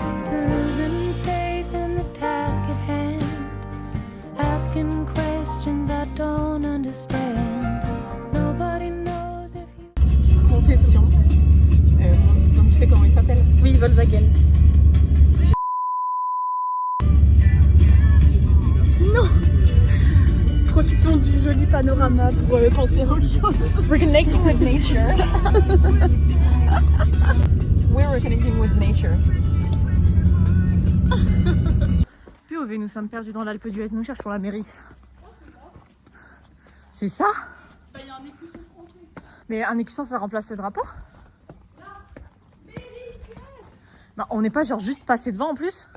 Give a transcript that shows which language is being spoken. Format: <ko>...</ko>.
<en>Losing faith in the task at hand, asking questions I don't understand. Nobody knows if you. Confession.</en> <fr>Donc tu sais comment il s'appelle? Oui, Volkswagen. Profitons du joli panorama pour penser aux choses.</fr> <en>Reconnecting with nature. We're reconnecting with nature.</en> <fr>POV, nous sommes perdus dans l'Alpe d'Huez, nous cherchons la mairie. C'est ça? Bah, il y a un écusson français. Mais un écusson, ça remplace le drapeau? Bah, on n'est pas genre juste passé devant en plus?</fr>